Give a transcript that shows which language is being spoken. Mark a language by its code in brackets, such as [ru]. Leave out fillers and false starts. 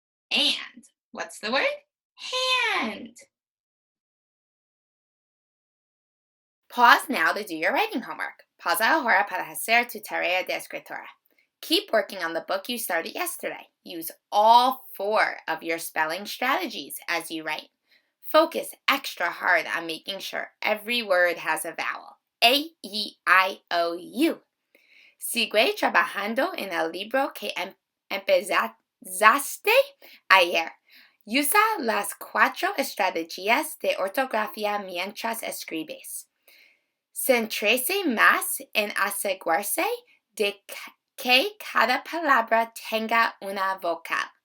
[en] And what's the word? Hand. Pause now to do your writing homework. [es] Pausa ahora para hacer tu tarea de escritura. [en] Keep working on the book you started yesterday. Use all 4 of your spelling strategies as you write. Focus extra hard on making sure every word has a vowel. A, E, I, O, U. [es] Sigue trabajando en el libro que empezaste ayer. Usa las 4 estrategias de ortografía mientras escribes. Céntrese más en asegurarse de que cada palabra tenga una vocal.